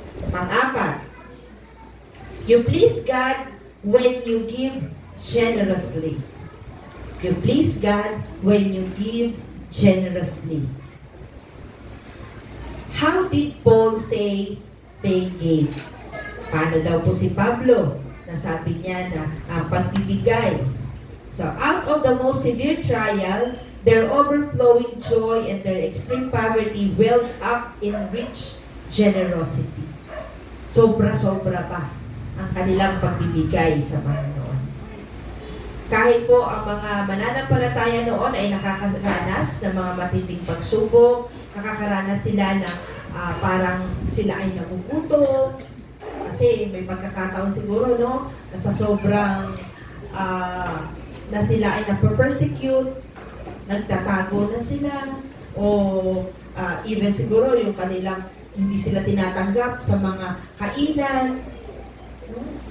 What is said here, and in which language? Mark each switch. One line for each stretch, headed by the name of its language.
Filipino: Pang-apat,
English: you please God when you give generously. You please God when you give generously. How did Paul say they gave?
Filipino: Paano daw po si Pablo? Nasabi niya na pagbibigay.
English: So, out of the most severe trial, their overflowing joy and their extreme poverty welled up in rich generosity.
Filipino: Sobra-sobra pa ang kanilang pagbibigay sa Panginoon. Kahit po ang mga mananampalataya noon ay nakakaranas ng mga matinding pagsubok, nakakaranas sila na parang sila ay nagugutom, kasi may pagkakataon siguro, no, na sa sobrang na sila ay nape-persecute, nagtatago na sila, o even siguro yung kanilang hindi sila tinatanggap sa mga kainan, no?